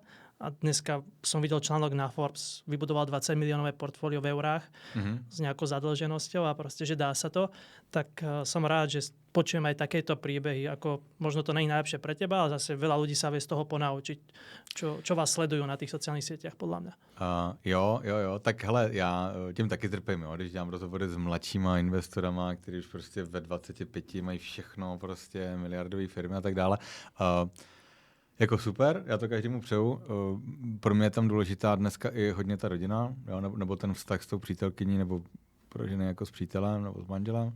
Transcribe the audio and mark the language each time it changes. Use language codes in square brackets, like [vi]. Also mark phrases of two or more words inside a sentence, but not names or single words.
[sk] A dneska som videl článok na Forbes, vybudoval 20 miliónové portfólio v eurách s nejakou zadlženosťou a proste, že dá sa to. Tak som rád, že počujem aj takéto príbehy. Ako, možno to nie je najlepšie pre teba, ale zase veľa ľudí sa vie z toho ponaučiť, čo vás sledujú na tých sociálnych sieťach, podľa mňa. [cs] Jo. Tak hele, já tím taky trpím, jo. Když dělám rozhovory s mladšíma investorama, kteří už prostě ve 25 mají všechno, prostě miliardové firmy a tak dále. Jako super, já to každému přeju. Pro mě je tam důležitá dneska i hodně ta rodina, jo, nebo ten vztah s tou přítelkyní, nebo pro ženy jako s přítelem, nebo s manželem.